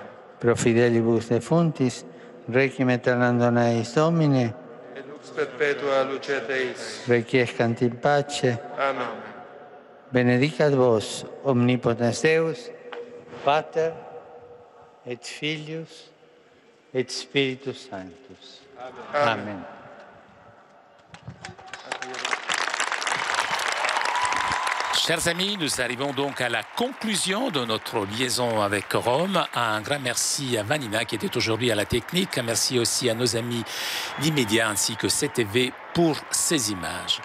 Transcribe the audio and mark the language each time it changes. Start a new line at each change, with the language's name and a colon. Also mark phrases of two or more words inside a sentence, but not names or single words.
Latin: Pro fidelibus defuntis, requiem aeternam dona eis Domine, Et lux perpetua lucet eis. requiescant in pace, Amen. benedicat vos, omnipotens Deus, Pater, et Filius, et Spiritus Sanctus. Amen.
French: Chers amis, nous arrivons donc à la conclusion de notre liaison avec Rome. Un grand merci à Vanina qui était aujourd'hui à la technique. Un merci aussi à nos amis d'Immédiat ainsi que CTV pour ces images.